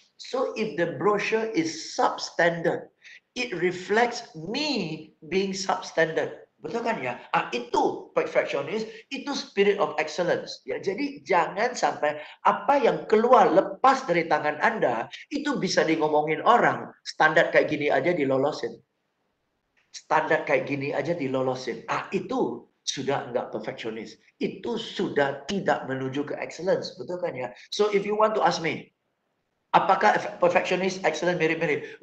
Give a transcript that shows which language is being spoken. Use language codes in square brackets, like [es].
[en] So if the brochure is substandard, it reflects me being substandard. [id] Betul kan ya? Itu perfectionist, itu [en] spirit of excellence. [id] Ya, jadi jangan sampai apa yang keluar lepas dari tangan Anda itu bisa ngomongin orang. Standar kayak gini aja dilolosin. Standar kayak gini aja dilolosin. Itu sudah enggak perfectionist. Itu sudah tidak menuju ke excellence. Betul kan ya? [en] So if you want to ask me, [id] apakah perfectionist, excellent mirip-mirip?